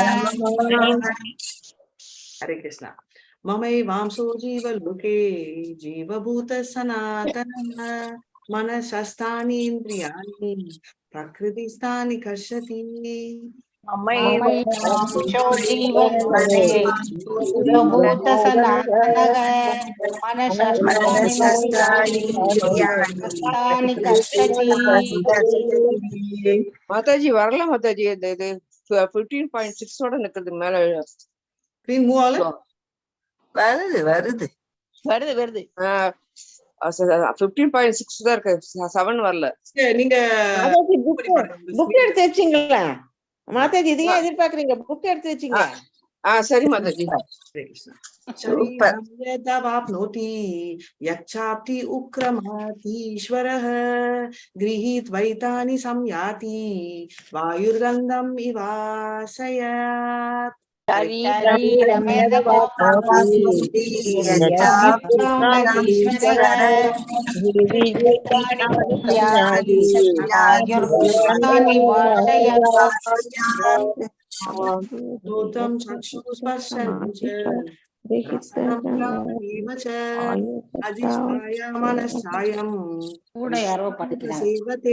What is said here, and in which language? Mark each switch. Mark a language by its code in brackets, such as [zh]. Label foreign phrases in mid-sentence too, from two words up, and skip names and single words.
[sa] हरे कृष्ण ममैवांसो जीवलोके जीवभूत सनातनः मनसस्तानि इन्द्रियाणि प्रकृतिस्थानि कर्षति ममैवांशो जीवलोके जीवभूत सनातनः मनसस्तानि कर्षति। [ta] மாதாஜி வரல மாதாஜி. இது 15.6 ஓட நிக்குது மேல. [en] Screen move [ta] ஆகல? வருது வருது வருது வருது. 15.6 தான் இருக்கு, 7 வரல. நீங்க புக் எடுத்து வச்சீங்களா மாதாஜி? இதையே எதிர்பார்க்கறீங்க? புக் எடுத்து வச்சீங்க? சரி மாதாஜி. [sa] शरीरवाप्नोति यच्चाप्ति उक्रमातीश्वरः गृहीत्वैतानि संयाति वायुर्गन्धम् इवासयात्। श्रोत्रं चक्षुस्पर्शनं च रसनं घ्राणमेव च अधिष्ठाय मनश्चायं सेवते।